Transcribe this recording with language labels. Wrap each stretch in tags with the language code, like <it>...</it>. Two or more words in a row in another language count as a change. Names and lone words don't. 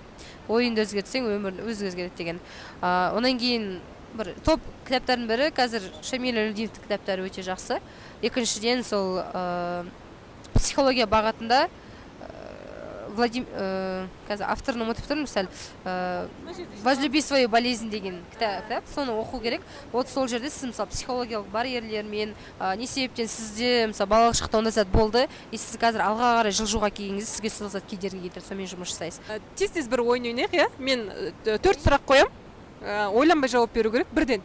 <kk>Ойыңды өзгертсең өмір өзі өзгереді деген. Онан кейін бір топ кітаптардың бірі қазір Шамиль Әлдиевтің кітаптары өте жақсы. Екіншіден сол психология бағытында қазір авторын ұмытып тұрмын, мысалы «Возлюби свою болезнь» деген кітап, соны оқу керек. Вот сол жерде сіз мысалы психологиялық барьерлермен не себептен сізде мысалы балалық шақта ондай зат болды, сіз қазір алға қарай жылжуға келгеніңізде сізге сол зат кедергі келтіреді, сонымен жұмыс жасайсыз. Тез бір ойын ойнайық, иә? Мен 4 сұрақ қоям, ойланбай жауап беру керек бірден.</kk>